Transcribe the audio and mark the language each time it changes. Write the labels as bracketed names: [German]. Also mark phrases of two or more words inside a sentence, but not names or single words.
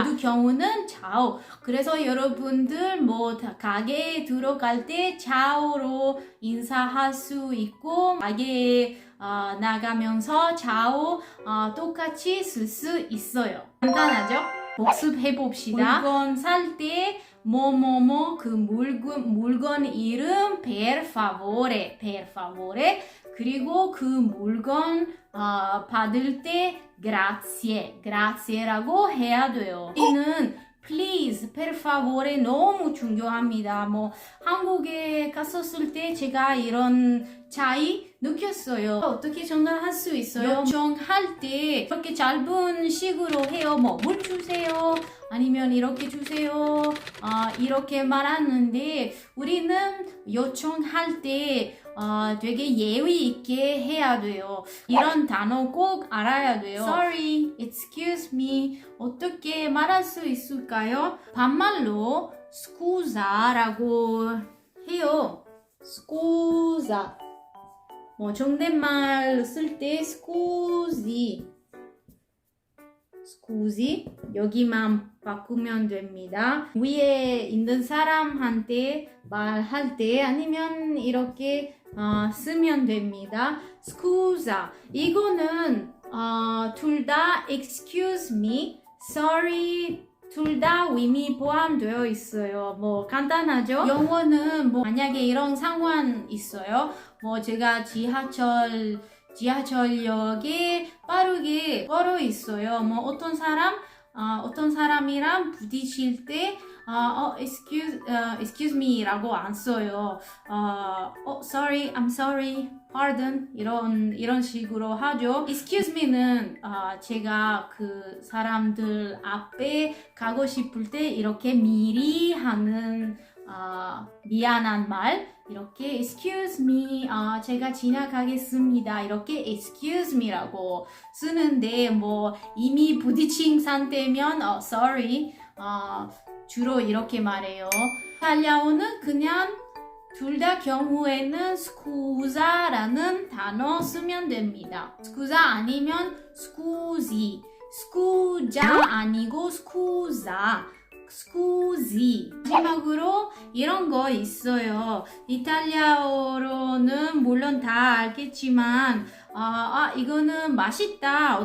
[Korean] 모두 경우는 ciao. 그래서 여러분들 뭐 가게에 들어갈 때 ciao로 인사할 수 있고 가게에 나가면서 ciao 똑같이 쓸 수 있어요. 간단하죠? 복습해 봅시다. 물건 살 때 뭐뭐뭐 그 물건 이름 [Italian] per favore [Korean] 그리고 그 물건 받을 때 grazie라고 해야 돼요. 우리는 please, [Italian] per favore [Korean] 너무 중요합니다. 뭐 한국에 갔었을 때 제가 이런 차이 느꼈어요. 어떻게 전달할 수 있어요? 요청할 때 이렇게 짧은 식으로 해요. 뭐 물 주세요. 아니면 이렇게 주세요. 이렇게 말하는데 우리는 요청할 때 되게 예의 있게 해야 돼요. 이런 단어 꼭 알아야 돼요. [English] Sorry, excuse me [Korean] 어떻게 말할 수 있을까요? 반말로 scusa라고 해요. scusa 뭐 존댓말 쓸 때 scusi 여기만 바꾸면 됩니다. 위에 있는 사람한테 말할 때 아니면 이렇게 쓰면 됩니다. scusa 이거는 둘 다 [English] excuse me, sorry [Korean] 둘 다 의미 포함되어 있어요. 뭐 간단하죠? 영어는 뭐 만약에 이런 상황 있어요. 뭐 제가 지하철역에 빠르게 걸어 있어요. 뭐 어떤 사람이랑 부딪힐 때 [English] excuse me [Korean] 라고 안 써요. [English] sorry, I'm sorry, pardon [Korean] 이런 식으로 하죠. [English] excuse me [Korean] 는 제가 그 사람들 앞에 가고 싶을 때 이렇게 미리 하는 미안한 말 이렇게 [English] excuse me [Korean] 제가 지나가겠습니다 이렇게 [English] excuse me [Korean] 라고 쓰는데 뭐 이미 부딪힌 상태면 sorry 주로 이렇게 말해요. 이탈리아어는 그냥 둘 다 경우에는 scusa라는 단어 쓰면 됩니다. [Italian] scusa 아니면 scusi scusa 아니고 scusa scusi. [Korean] 마지막으로 이런 거 있어요. 이탈리아어로는 물론 다 알겠지만 이거는 맛있다.